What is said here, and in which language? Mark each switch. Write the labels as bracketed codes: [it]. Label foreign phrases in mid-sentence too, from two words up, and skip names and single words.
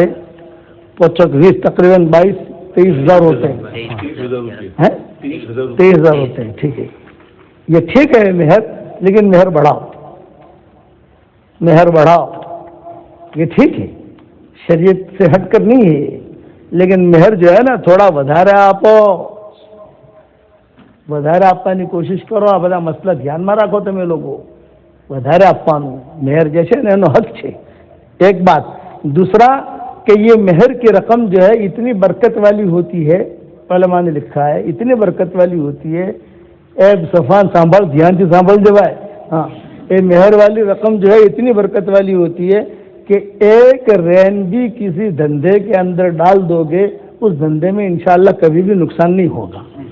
[ur] 20 تقریباً 22-23 ہوتے ہیں. 23,000 ہوتے ہیں. ٹھیک ہے، یہ ٹھیک ہے مہر، لیکن مہر بڑھاؤ، مہر بڑھاؤ. یہ ٹھیک ہے، شریعت سے ہٹ کر نہیں ہے، لیکن مہر جو ہے نا تھوڑا بدھارا [gu] આપવાની કોશિશ કરો. આ બધા મસલા ધ્યાનમાં રાખો તમે લોકો. વધારે આપવાનું મહેર જે છે ને એનો હક છે. [ur] ایک بات. دوسرا کہ یہ مہر کی رقم جو ہے اتنی برکت والی ہوتی ہے، علماء نے لکھا ہے اتنی برکت والی ہوتی ہے. اے صفان سنبھال، دھیان سے سنبھال جو ہے. ہاں، یہ مہر والی رقم جو ہے اتنی برکت والی ہوتی ہے کہ ایک رین بھی کسی دھندے کے اندر ڈال دو گے، اس دھندے میں انشاءاللہ کبھی بھی نقصان نہیں ہوگا.